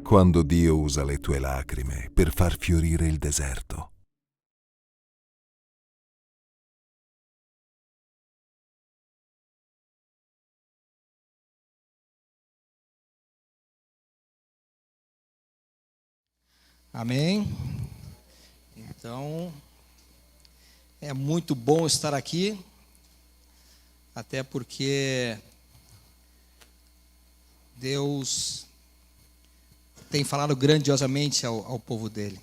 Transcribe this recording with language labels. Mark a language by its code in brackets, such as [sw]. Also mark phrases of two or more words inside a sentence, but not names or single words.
[it] Quando Dio usa le tue lacrime per far fiorire il deserto. [pt] Amém? Então, é muito bom estar aqui, até porque Deus tem falado grandiosamente ao povo dele.